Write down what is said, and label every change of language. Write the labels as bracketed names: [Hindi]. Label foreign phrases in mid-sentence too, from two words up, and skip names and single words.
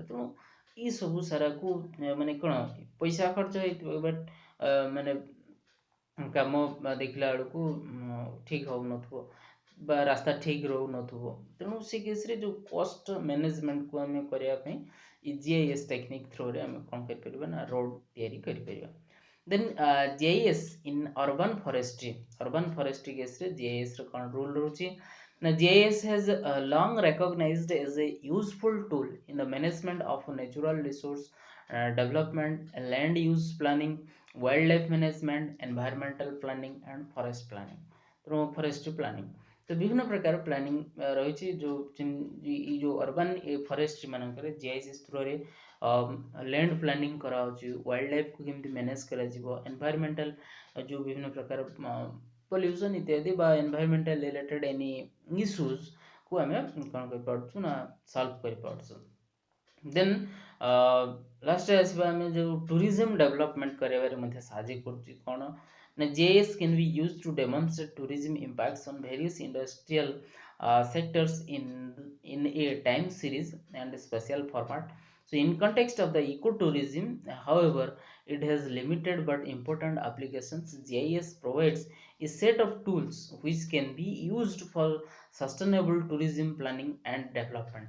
[Odia] ତେଣୁ ଏସବୁ ସାରାକୁ ମାନେ କ'ଣ ପଇସା ଖର୍ଚ୍ଚ ହେଇଥିବ ବଟ୍ ମାନେ କାମ ଦେଖିଲା ବେଳକୁ ଠିକ୍ ହେଉନଥିବ ବା ରାସ୍ତା ଠିକ୍ ରହୁନଥିବ। ତେଣୁ ସେ କେସ୍ରେ ଯେଉଁ [English] cost managementକୁ [Odia] ଆମେ କରିବା ପାଇଁ ଇ [English] GIS technique throughରେ [Odia] ଆମେ କ'ଣ କରିପାରିବା ନା ରୋଡ଼ ତିଆରି କରିପାରିବା। [English] Then GIS in urban forestry. [Odia] ଅର୍ବାନ୍ ଫରେଷ୍ଟ୍ରି କେସ୍ରେ GISର କ'ଣ ରୁଲ୍ ରହୁଛି ନା [English] GIS has long recognized as a useful tool in the management of natural resource development, land use planning, wildlife management, environmental planning and forest planning। [Odia] ତେଣୁ [English] forestry planning [Odia] ତ ବିଭିନ୍ନ ପ୍ରକାର ପ୍ଲାନିଂ ରହିଛି ଯେଉଁ [English] urban forestry [Odia] ମାନଙ୍କରେ [English] GIS throughରେ land planning [Odia] କରାହେଉଛି, [English] wild lifeକୁ [Odia] କେମିତି ମ୍ୟାନେଜ୍ କରାଯିବ, ଏନଭାୟରମେଣ୍ଟାଲ ଯେଉଁ ବିଭିନ୍ନ ପ୍ରକାର ପଲ୍ୟୁସନ୍ ଇତ୍ୟାଦି ବା [English] environmental related any issuesକୁ [Odia] ଆମେ କ'ଣ କରିପାରୁଛୁ ନା ସଲ୍ଭ କରିପାରୁଛୁ। ଦେନ୍ ଲାଷ୍ଟରେ ଆସିବା ଆମେ ଯେଉଁ ଟୁରିଜମ୍ ଡେଭଲପମେଣ୍ଟ କରିବାରେ ମଧ୍ୟ ସାହାଯ୍ୟ କରୁଛି କ'ଣ ନା [English] GIS can be used to demonstrate tourism impacts on various industrial sectors in a time series and spatial format. So in context of the ecotourism, however, it has limited but important applications. GIS provides a set of tools which can be used for sustainable tourism planning and development.